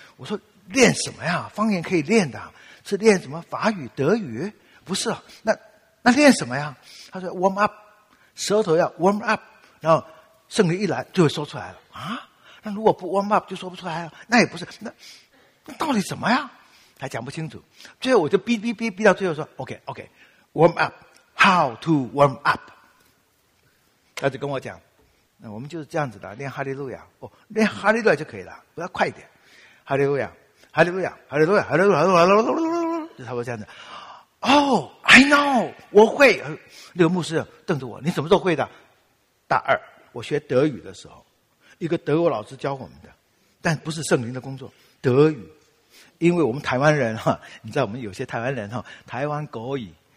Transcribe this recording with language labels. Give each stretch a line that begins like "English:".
Chinese: 我说练什么呀？方言可以练的，是练什么法语、德语？不是，那练什么呀？他说
English: warm up，
Chinese: 舌头要 warm up， 然后圣灵一来就会说出来了啊。那如果不
English: warm up
Chinese: 就说不出来了，那也不是，那到底什么呀？还讲不清楚。最后我就逼逼逼逼到最后说
English: OK OK， warm up， how to warm up？
Chinese: 他就跟我讲。那我们就是这样子的，练哈利路亚哦，练哈利路亚就可以了，不要快一点，哈利路亚，哈利路亚，哈利路亚，哈利路亚，哈利路亚，就差不多这样子。哦 ，
English: I know，
Chinese: 我会。那个牧师瞪着我，你什么时候会的？大二，我学德语的时候，一个德国老师教我们的，但不是圣灵的工作，德语，因为我们台湾人哈，你知道我们有些台湾人哈，台湾国语。